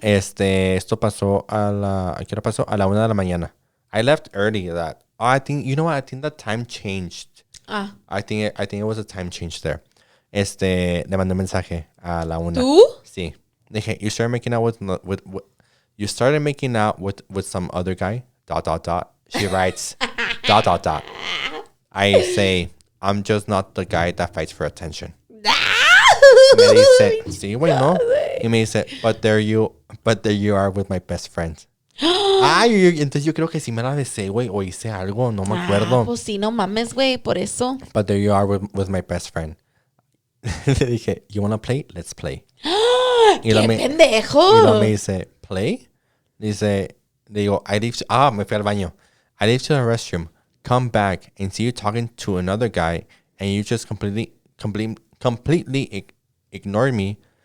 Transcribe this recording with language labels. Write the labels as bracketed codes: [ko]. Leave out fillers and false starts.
[es] Esto pasó ¿a qué hora pasó? A la 1 de la mañana. [en] I left early that. Oh, I think, you know what? I think the time changed. I think it was a time change there. [es] Le mandé un mensaje a la 1. ¿Tú? Sí. Dije, [en] you started making out with some other guy. ... She writes ... I say, I'm just not the guy that fights for attention. [es] Me dice, sí, güey, no. Y me dice, [en] but there you are with my best friend. [es] Ay, entonces yo creo que sí me la besé, güey, o hice algo, no me acuerdo. Pues sí, no mames, güey, por eso. [en] But there you are with my best friend. [es] Le dije, [en] you wanna play? Let's play. [es] ¡Qué pendejo! Y luego me dice, ¿play? Le digo, me fui al baño. [en] I leave to the restroom, come back, and see you talking to another guy, and you just completely ignore me.